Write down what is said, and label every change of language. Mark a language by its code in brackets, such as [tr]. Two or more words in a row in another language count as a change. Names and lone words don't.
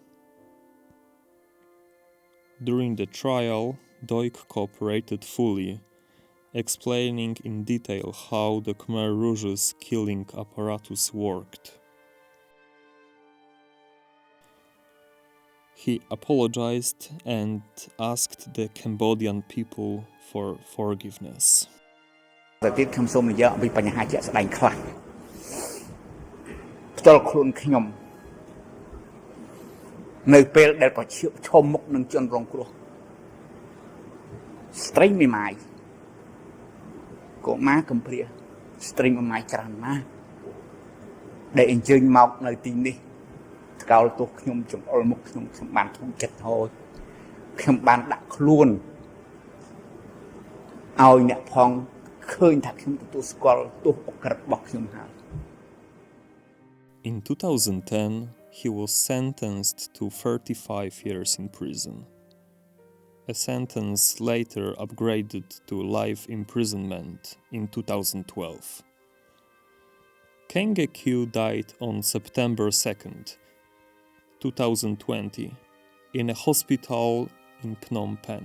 [en] During the trial, Doig cooperated fully, explaining in detail how the Khmer Rouge's killing apparatus worked. He apologized and asked the Cambodian people for forgiveness. [km] ទៅទៀតខ្ញុំសូមនិយាយអំពីបញ្ហាជាក់ស្ដែងខ្លះផ្ទាល់ខ្លួនខ្ញុំនៅពេលដែលប្រឈមមុខនឹងជនរងគ្រោះ ស្ត្រីមេម៉ាយកុមារកំព្រាស្ត្រីមេម៉ាយច្រើនណាស់ដែលអញ្ជើញមកនៅទីនេះថ្កោលទោសខ្ញុំចង្អុលមុខខ្ញុំបានធំចិត្តហើយខ្ញុំបានដាក់ខ្លួនឲ្យអ្នកផងឃើញថាខ្ញុំទទួលស្គាល់ទោសអក្រិតរបស់ខ្ញុំហើយ [en] In 2010, he was sentenced to 35 years in prison. A sentence later upgraded to life imprisonment in 2012. Kenge Q died on September 2nd, 2020, in a hospital in Phnom Penh.